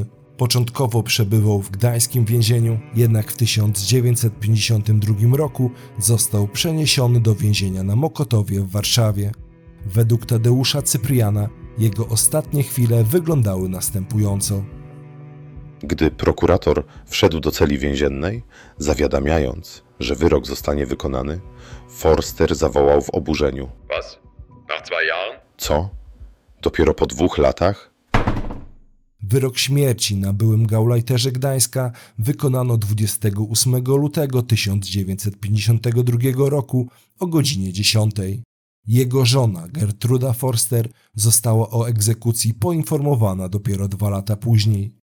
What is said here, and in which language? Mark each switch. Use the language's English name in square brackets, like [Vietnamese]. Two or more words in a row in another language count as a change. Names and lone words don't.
[Polish] Początkowo przebywał w gdańskim więzieniu, jednak w 1952 roku został przeniesiony do więzienia na Mokotowie w Warszawie. Według Tadeusza Cypriana jego ostatnie chwile wyglądały następująco. Gdy prokurator wszedł do celi więziennej, zawiadamiając, że wyrok zostanie wykonany, Forster zawołał w oburzeniu: [German] Was? Nach 2 Jahren? [Polish] Co? Dopiero po 2 latach? Wyrok śmierci na byłym Gauleiterze Gdańska wykonano 28 lutego 1952 roku o godzinie 10. Jego żona Gertruda Forster została o egzekucji poinformowana dopiero 2 lata później.